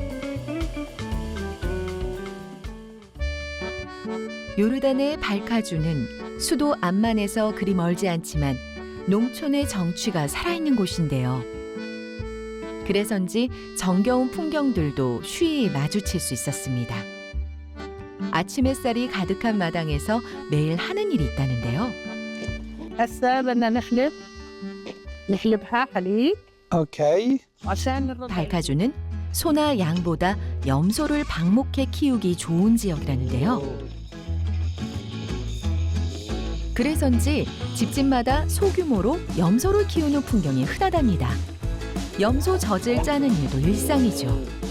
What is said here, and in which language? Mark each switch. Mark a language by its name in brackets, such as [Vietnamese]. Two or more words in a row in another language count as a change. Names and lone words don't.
[Korean] 요르단의 발카주는 수도 암만에서 그리 멀지 않지만 농촌의 정취가 살아있는 곳인데요. 그래서인지 정겨운 풍경들도 쉬이 마주칠 수 있었습니다. 아침 햇살이 가득한 마당에서 매일 하는 일이 있다는데요. [Arabic] هسه بدنا نحلبها حليب [English] Okay. [Arabic] عشان الرضع. [Korean] 발카주는 소나 양보다 염소를 방목해 키우기 좋은 지역이라는데요. 그래서인지 집집마다 소규모로 염소를 키우는 풍경이 흔하답니다. 염소 젖을 짜는 일도 일상이죠.